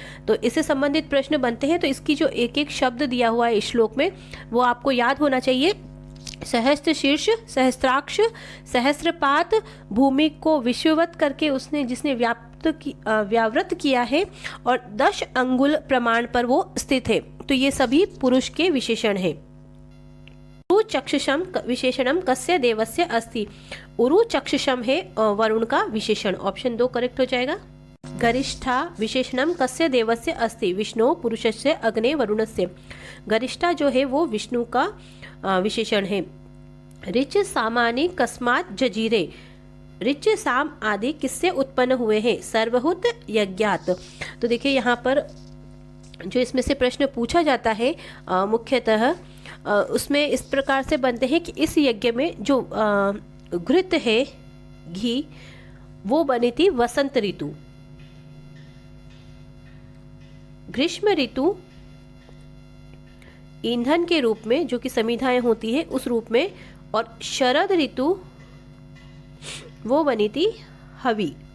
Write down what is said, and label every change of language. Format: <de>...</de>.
<hi>तो इससे संबंधित प्रश्न बनते हैं, तो इसकी जो एक एक शब्द दिया हुआ है इस श्लोक में वो आपको याद होना चाहिए। सहस्त्र शीर्ष, सहस्त्राक्ष, सहस्त्रपात, भूमि को विश्ववत करके उसने जिसने व्यावृत किया है और 10 अंगुल प्रमाण पर वो स्थित है। तो ये सभी पुरुष के विशेषण हैं।</hi> <sa>उरु चक्षुषम विशेषणम कस्य देवस्य अस्ति।</sa> <hi>उरु चक्षुषम है वरुण का विशेषण, ऑप्शन 2 करेक्ट हो जाएगा।</hi> <sa>गरिष्ठा विशेषणम कस्य देवस्य अस्ति। विष्णु पुरुषस्य अग्ने वरुणस्य।</sa> <hi>गरिष्ठा जो है वो विष्णु का विशेषण है।</hi> <sa>ऋच सामानि कस्मात् जजीरे।</sa> <hi>ऋच साम आदि किससे उत्पन्न हुए हैं?</hi> <sa>सर्वहूत यज्ञात।</sa> <hi>तो देखिए यहाँ पर जो इसमें से प्रश्न पूछा जाता है मुख्यतः उसमें इस प्रकार से बनते हैं कि इस यज्ञ में जो घृत है घी वो बनी थी वसंत ऋतु, ग्रीष्म ऋतु ईंधन के रूप में जो कि समिधाएं होती है उस रूप में, और शरद ऋतु वो बनी थी हवी।</hi>